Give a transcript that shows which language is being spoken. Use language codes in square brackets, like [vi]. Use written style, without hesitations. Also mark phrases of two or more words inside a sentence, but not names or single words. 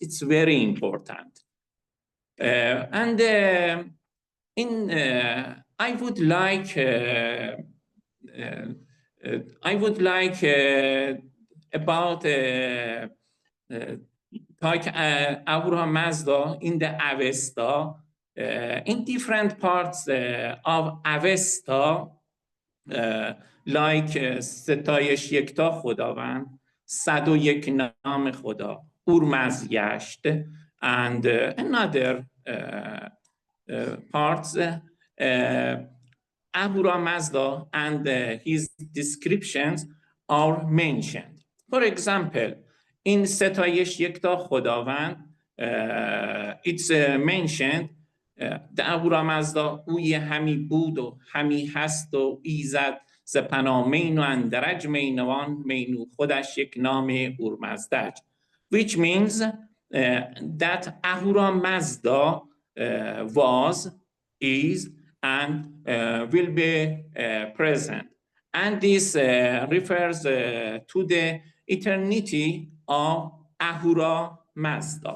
[en] It's very important. I would like about like Ahura Mazda in the Avesta, in different parts of Avesta, [fa] like ستایش یکتا خداوند، 101 نام خدا، اورمزگشت, [en] and another parts, Ahura Mazda and his descriptions are mentioned. For example, in [fa] ستایش یکتا خداوند, [en] it's mentioned the Ahura Mazda [fa] اوی همی بود و همی هست و ایزد ز پنامین و اندرج مینوان مینو خودش یک نام اورمزدج, [en] which means that Ahura Mazda was, is, and will be present. And this refers to the eternity of Ahura Mazda.